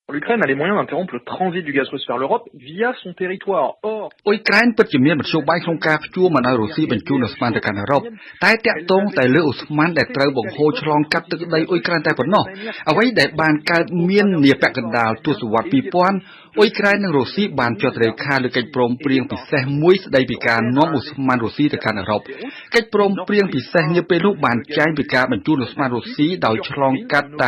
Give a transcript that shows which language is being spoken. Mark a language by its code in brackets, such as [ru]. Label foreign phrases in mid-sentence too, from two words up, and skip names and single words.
[fr] L'Ukraine a les moyens d'interrompre le transit du gaz russe vers l'Europe via son territoire. Or, [km] អ៊ុយក្រែនពិតជាមានមធ្យោបាយក្នុងការព្យួរមិនឲ្យរុស្ស៊ីបញ្ជូនឧស្ម័នទៅកាន់អឺរ៉ុបតែតាក់ទងតែលើឧស្ម័នដែលត្រូវបង្ហូរឆ្លងកាត់ទឹកដីអ៊ុយក្រែនតែប៉ុណ្ណោះអ្វីដែលបានកើតមាននាពាក់កណ្ដាលទសវត្សរ៍ 2000 អ៊ុយក្រែននិងរុស្ស៊ីបានចុះរេខាលើកិច្ចព្រមព្រៀងពិសេសមួយស្ដីពីការនាំឧស្ម័នរុស្ស៊ីទៅកាន់អឺរ៉ុបកិច្ចព្រមព្រៀងពិសេសនាពេលនោះបានចែងពីការបញ្ជូនឧស្ម័នរុស្ស៊ីដោយឆ្លងកាត់តាម